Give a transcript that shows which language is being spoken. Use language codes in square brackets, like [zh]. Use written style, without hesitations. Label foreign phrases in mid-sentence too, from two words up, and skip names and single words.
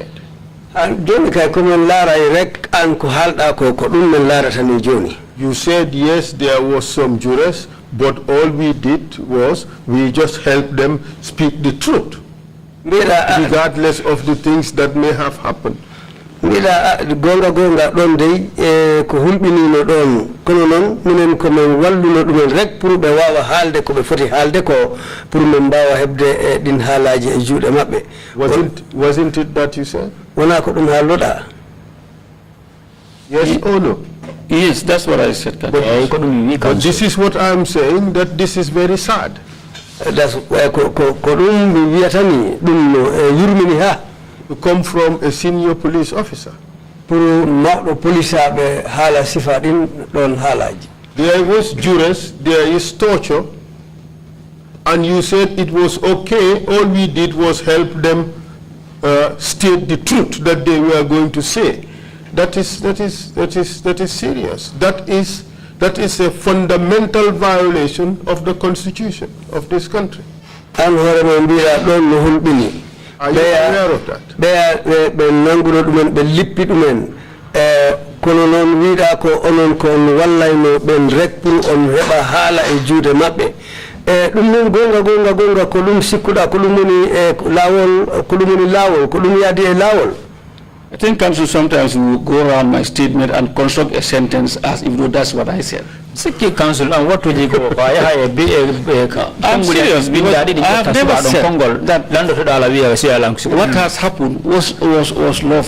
[en] You said yes, there was some jurors, but all we did was we just helped them speak the truth, regardless of the things that may have happened. [ff] Gonga ɗon dey ko hulɓinino ɗon kono noon minen komin walluno ɗumen rek pour ɓe wawa haalde ko ɓe foti haalde ko pour min mbawa heɓde ɗin haalaji e juuɗe maɓɓe. [en] Wasn't it that you said? [ff] Wona ko ɗum haalloɗa? [en] Yes or no? Yes, that's what I said. But this is what I'm saying, that this is very sad. [ff] That's ko ɗum mi wiyata ni ɗum no yurmini ha. [en] To come from a senior police officer. There was jurors, there is torture, and you said it was okay, all we did was help them state the truth that they were going to say. That is serious. That is a fundamental violation of the Constitution of this country. Are you aware of that? [ff] Kono non wiida ko onon kon wallayno ben rek pour on heba haala e juude mabbe dum non gonga ko dum sikkuda ko dum woni lawol ko dum woni lawol ko dum yaadi e lawol. [en] I think council sometimes will go around my statement and construct a sentence as if though that's what I said. Sikki council and what will you go? I'm serious because I have never said that what has happened was lawful.